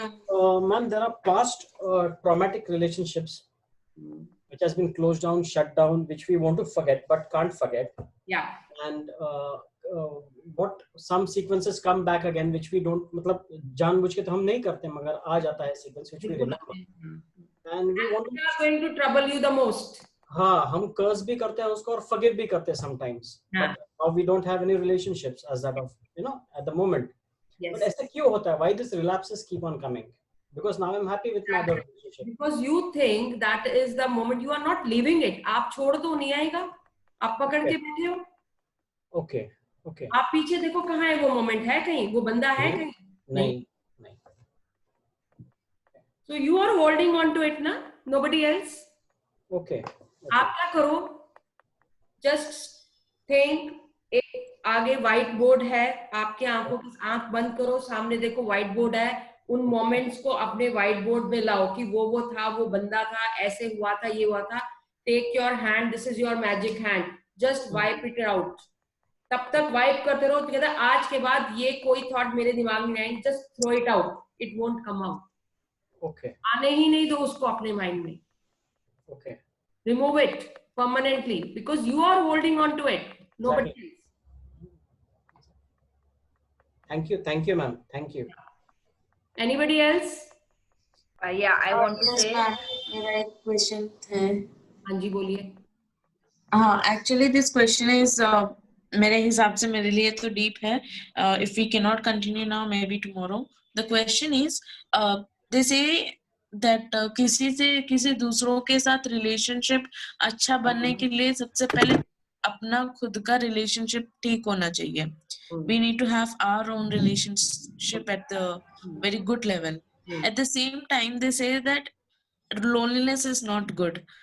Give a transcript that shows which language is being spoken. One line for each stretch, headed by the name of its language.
English: Ma'am, there are past traumatic relationships which has been closed down, shut down, which we want to forget but can't forget. Yeah. And what some sequences come back again, which we don't,
Hindi: मतलब जानबूझ के तो हम नहीं करते, मगर आ जाता है
English: sequence which we remember. And we want to. They are going to trouble you the most.
Hindi: हाँ, हम curse भी करते हैं उसको और forgive भी करते हैं sometimes.
English: Yeah. But we don't have any relationships as that of, at the moment. Yes. But
Hindi: ऐसा क्यों होता है?
English: Why these relapses keep on coming? because now I'm happy with my other relationship. Because you think that is the moment, you are not leaving it.
Hindi: आप छोड़ दो, नहीं आएगा, आप पकड़ के बैठे हो.
English: Okay, okay.
Hindi: आप पीछे देखो कहाँ है वो मोमेंट, है कहीं, वो बंदा है कहीं? नहीं.
English: So you are holding on to it ना, nobody else. Okay.
Hindi: आप क्या करो, just think, एक आगे व्हाइट बोर्ड है, आपके आंखों की आंख बंद करो, सामने देखो व्हाइट बोर्ड है, उन मोमेंट्स को अपने व्हाइट बोर्ड में लाओ कि वो था, वो बंदा था, ऐसे हुआ था, ये हुआ था.
English: Take your hand, this is your magic hand, just wipe it out.
Hindi: तब तक वाइप करते रहो, कहता आज के बाद ये कोई थॉट मेरे दिमाग में आएंगे,
English: Just throw it out, it won't come out. Okay.
Hindi: आने ही नहीं दो उसको अपने माइंड में.
English: Okay. Remove it permanently because you are holding on to it, nobody else. Thank you, ma'am. Thank you. Anybody else? Yeah, I want to say.
Hindi: मेरा एक question है. हाँ जी बोलिए. हाँ,
English: actually this question is
Hindi: मेरे हिसाब से मेरे लिए तो deep है.
English: If we cannot continue now, maybe tomorrow. The question is, they say that
Hindi: किसी दूसरों के साथ relationship अच्छा बनने के लिए सबसे पहले अपना खुद का relationship ठीक होना चाहिए.
English: We need to have our own relationship at the very good level. At the same time, they say that loneliness is not good.